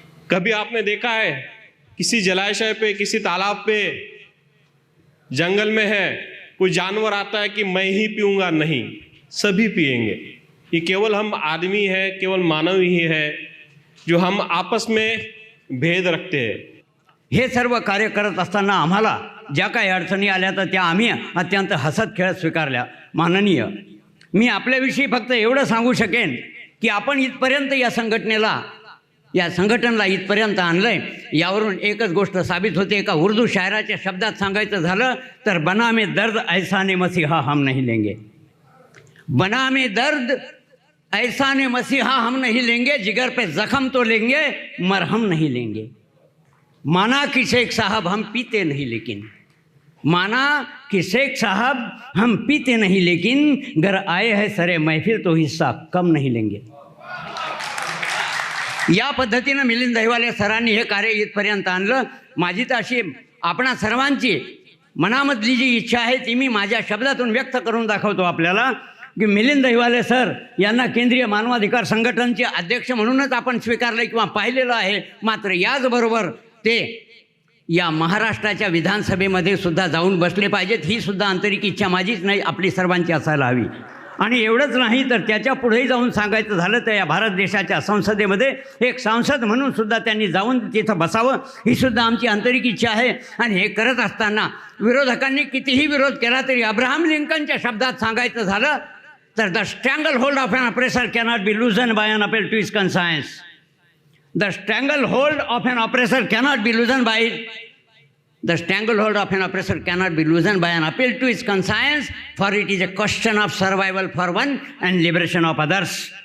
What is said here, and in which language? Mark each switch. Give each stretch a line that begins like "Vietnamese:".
Hindi: कभी आपने देखा है किसी जलाशय पे, किसी तालाब पे, जंगल में है, कोई जानवर आता है कि मैं ही पीऊंगा? नहीं, सभी पिएंगे। ये केवल हम आदमी है, केवल मानव ही है जो हम आपस में भेद रखते हैं।
Marathi: हे सर्व कार्य करत असताना आम्हाला ज्या काही अडचणी आल्या तर त्या आम्ही अत्यंत हसत खेळत स्वीकारल्या। माननीय, मी आपल्याविषयी फक्त एवढं सांगू शकेन की आपण इथपर्यंत या संघटनेला इथपर्यंत आणलंय, यावरून एकच गोष्ट साबित होते। एका उर्दू शायराच्या शब्दात सांगायचं झालं तर
Hindi: बना में दर्द ऐसा ने मसीहा हम नहीं लेंगे, बना में दर्द ऐसा ने मसीहा हम नहीं लेंगे, जिगर पे जख्म तो लेंगे मरहम नहीं लेंगे। माना कि शेख साहब हम पीते नहीं लेकिन, माना कि शेख साहब हम पीते नहीं लेकिन, घर आए हैं सरे महफिल तो हिस्सा कम नहीं लेंगे।
Marathi: या पद्धतीनं मिलिंद दहिवाले सरांनी हे कार्य इथपर्यंत आणलं। माझी तर अशी आपणा सर्वांची मनामधली जी इच्छा आहे ती मी माझ्या शब्दातून व्यक्त करून दाखवतो आपल्याला की मिलिंद दहिवाले सर यांना केंद्रीय मानवाधिकार संघटनेचे अध्यक्ष म्हणूनच आपण स्वीकारले किंवा पाहिलेलं आहे, मात्र याचबरोबर ते या महाराष्ट्राच्या विधानसभेमध्ये सुद्धा जाऊन बसले पाहिजेत। ही सुद्धा आंतरिक इच्छा माझीच नाही, आपली सर्वांची असायला हवी। आणि एवढंच नाही तर त्याच्या पुढेही जाऊन सांगायचं झालं तर या भारत देशाच्या संसदेमध्ये एक सांसद म्हणून सुद्धा त्यांनी जाऊन तिथं बसावं, ही सुद्धा आमची आंतरिक इच्छा आहे। आणि हे करत असताना विरोधकांनी कितीही विरोध केला तरी अब्राहम लिंकनच्या शब्दात सांगायचं झालं तर
English: The stranglehold of an oppressor cannot be loosen by an appeal to his conscience, the stranglehold of an oppressor cannot be loosen by The stranglehold of an oppressor cannot be loosened by an appeal to his conscience, for it is a question of survival for one and liberation of others।